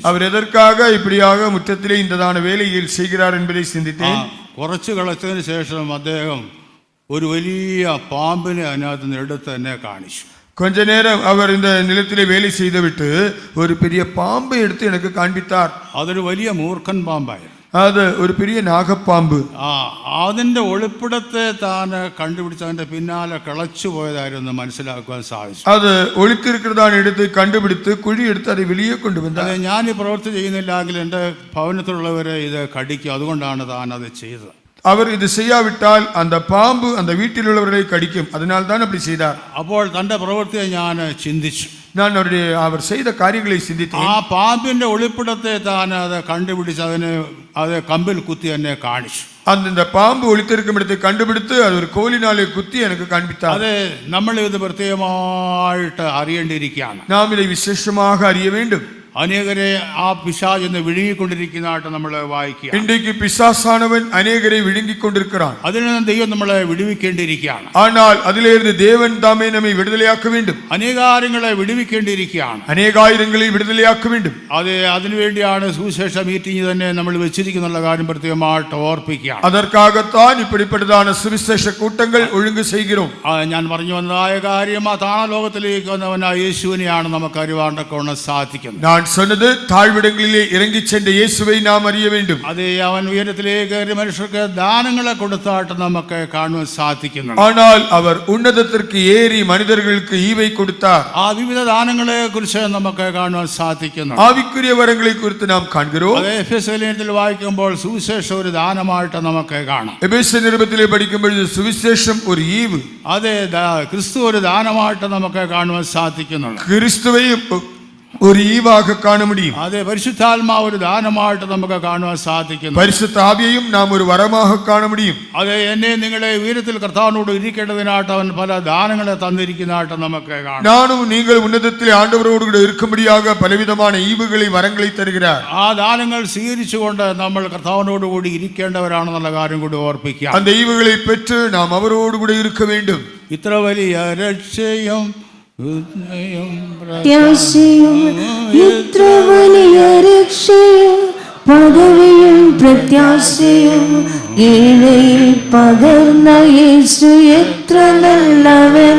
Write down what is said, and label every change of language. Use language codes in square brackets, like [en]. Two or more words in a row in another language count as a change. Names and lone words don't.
[ta] அவர் எதற்காக இப்படியாக முற்றத்திலே இந்ததான வேலையில் செய்கிறார் என்பதை சிந்தித்தேன். [ml] കുറച്ച് കളച്ചതിന് ശേഷം അദ്ദേഹം ഒരു വലിയ പാമ്പിനെ അതിനകത്ത് നിന്ന് എടുത്ത് എന്നെ കാണിച്ചു. [ta] கொஞ்ச நேரம் அவர் இந்த நிலத்திலே வேலை செய்துவிட்டு ஒரு பெரிய பாம்பை எடுத்து எனக்கு காண்பித்தார். [ml] അതൊരു വലിയ മൂർഖൻ പാമ്പായിരുന്നു. [ta] அது ஒரு பெரிய நாகப்பாம்பு. [ml] അതിന്റെ ഒളിപ്പിടത്തെ താൻ കണ്ടുപിടിച്ച് അതിന്റെ പിന്നാലെ കിളച്ചു പോയതായിരുന്നു മനസ്സിലാക്കുവാൻ സാധിച്ചു. [ta] அது ஒளித்திருக்கிறதான இடத்தை கண்டுபிடித்து குழி எடுத்து அதை வெளியே கொண்டு வந்தார். [ml] ഞാൻ ഈ പ്രവൃത്തി ചെയ്യുന്നില്ലെങ്കിൽ എൻ്റെ ഭവനത്തിലുള്ളവരെ ഇത് കടിക്കും, അതുകൊണ്ടാണ് താൻ അത് ചെയ്തത്. [ta] அவர் இது செய்யாவிட்டால் அந்த பாம்பு அந்த வீட்டில் உள்ளவர்களை கடிக்கும், அதனால் தான் அப்படி செய்தார். [ml] അപ്പോൾ തന്റെ പ്രവൃത്തിയെ ഞാൻ ചിന്തിച്ചു. [ta] நான் அவர் செய்த காரியங்களை சிந்தித்தேன். [ml] ആ പാമ്പിന്റെ ഒളിപ്പിടത്തെ താൻ അത് കണ്ടുപിടിച്ച് അത് കമ്പിൽ കുത്തി എന്നെ കാണിച്ചു. [ta] அந்த பாம்பு ஒளித்திருக்கும் இடத்தை கண்டுபிடித்து அது ஒரு கோலினாலே குத்தி எனக்கு காண்பித்தார். [ml] അത് നമ്മൾ ഇത് പ്രത്യേകമായിട്ട് അറിയേണ്ടിയിരിക്കുകയാണ്. [ta] நாம் இதை விசேஷமாக அறிய வேண்டும். [ml] അനേകരെ ആ പിശാച് എന്ന് വിഴുങ്ങിക്കൊണ്ടിരിക്കുന്നതായിട്ട് നമ്മൾ വായിക്കുക. [ta] இன்றைக்கு பிசாசானவன் அநேகரை விழுங்கிக் கொண்டிருக்கிறான். [ml] അതിൽ നിന്ന് ദൈവം നമ്മളെ വിടുവിക്കേണ്ടിയിരിക്കുകയാണ്. [ta] ஆனால் அதிலிருந்து தேவன் தாமே நம்மை விடுதலையாக்க வேண்டும். [ml] അനേകാര്യങ്ങളെ വിടുവിക്കേണ്ടിയിരിക്കുകയാണ്. [ta] அநேகாயிரங்களை விடுதலையாக்க வேண்டும். [ml] അതിനുവേണ്ടിയാണ് സുവിശേഷ മീറ്റിംഗ് തന്നെ നമ്മൾ വെച്ചിരിക്കുന്ന കാര്യം പ്രത്യേകമായിട്ട് ഓർപ്പിക്കുകയാണ്. [ta] அதற்காகத்தான் இப்படிப்பட்டதான சுவிசேஷ கூட்டங்கள் ஒழுங்கு செய்கிறோம். [ml] ഞാൻ പറഞ്ഞു വന്നതായ കാര്യം ആ താണലോകത്തിലേക്ക് വന്നവനായ യേശുവിനെയാണ് നമുക്ക് അറിവാണ്ടൊക്കെ സാധിക്കുന്നത്. [ta] நான் சொன்னது தாழ்விடங்களிலே இறங்கி சென்ற இயேசுவை நாம் அறிய வேண்டும். [ml] അതേ, അവൻ ഉയരത്തിലേക്ക് കയറി മനുഷ്യർക്ക് ദാനങ്ങളെ കൊടുത്തായിട്ട് നമുക്ക് കാണുവാൻ സാധിക്കുന്നു. [ta] ஆனால் அவர் உன்னதத்திற்கு ஏறி மனிதர்களுக்கு ஈவை கொடுத்தார். [ml] ആ വിവിധ ദാനങ്ങളെ കുറിച്ച് നമുക്ക് കാണുവാൻ സാധിക്കുന്നു. [ta] ஆவிக்குரிய வரங்களை குறித்து நாம் காண்கிறோம். [ml] അതേ, എഫെസ്യ ലേഖനത്തിൽ വായിക്കുമ്പോൾ സുവിശേഷം ഒരു ദാനമായിട്ട് നമുക്ക് കാണാം. [ta] எபேசியர் நிருபத்திலே படிக்கும் பொழுது சுவிசேஷம் ஒரு ஈவு. [ml] അതെ, ക്രിസ്തു ഒരു ദാനമായിട്ട് നമുക്ക് കാണുവാൻ സാധിക്കുന്നു. [ta] கிறிஸ்துவை ஒரு ஈவாக காண முடியும். [ml] അതെ, പരിശുദ്ധാത്മാവ് ഒരു ദാനമായിട്ട് നമുക്ക് കാണുവാൻ സാധിക്കുന്നു. [ta] பரிசுத்த ஆவியையும் நாம் ஒரு വരமாக காண முடியும். [ml] അതെ, എന്നെ നിങ്ങളെ ഉയരത്തിൽ കർത്താവിനോട് ഇരിക്കേണ്ടതിനായിട്ട് അവൻ പല ദാനങ്ങളെ തന്നിരിക്കുന്നതായിട്ട് നമുക്ക് കാണാം. [ta] நானும் நீங்கள் உன்னதத்திலே ஆண்டவரோடு கூட இருக்கும்படியாக பலவிதமான ஈவுகளை வரங்களை தருகிறார். [ml] ആ ദാനങ്ങൾ സ്വീകരിച്ചുകൊണ്ട് നമ്മൾ കർത്താവിനോട് കൂടി ഇരിക്കേണ്ടവരാണെന്നുള്ള കാര്യം കൂടി ഓർപ്പിക്കാം. [ta] அந்த ஈவுகளை பெற்று நாம் அவரோடு கூட இருக்க வேண்டும். [ml] ഇത്ര വലിയ രക്ഷയും ഇത്ര വലിയ രക്ഷയും പദവിയും പ്രത്യാശയും ഏഴയിൽ പകർന്ന യേശു എത്ര നല്ലവൻ.